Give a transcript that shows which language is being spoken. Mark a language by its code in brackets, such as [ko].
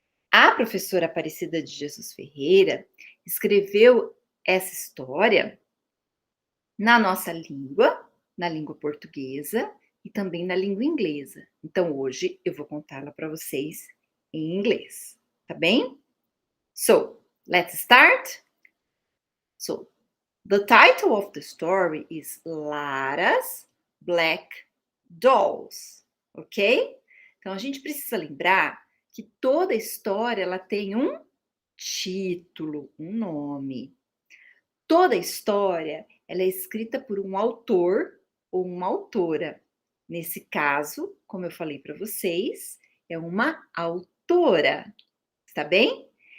[pt] A professora Aparecida de Jesus Ferreira escreveu essa história na nossa língua, na língua portuguesa e também na língua inglesa. Então hoje eu vou contá-la para vocês em inglês, tá bem? [en] So, let's start. So, the title of the story is Lara's Black Dolls, ok? [pt] Então a gente precisa lembrar que toda história ela tem um título, um nome. Toda história ela é escrita por um autor ou uma autora. Nesse caso, como eu falei para vocês, é uma autora, está bem?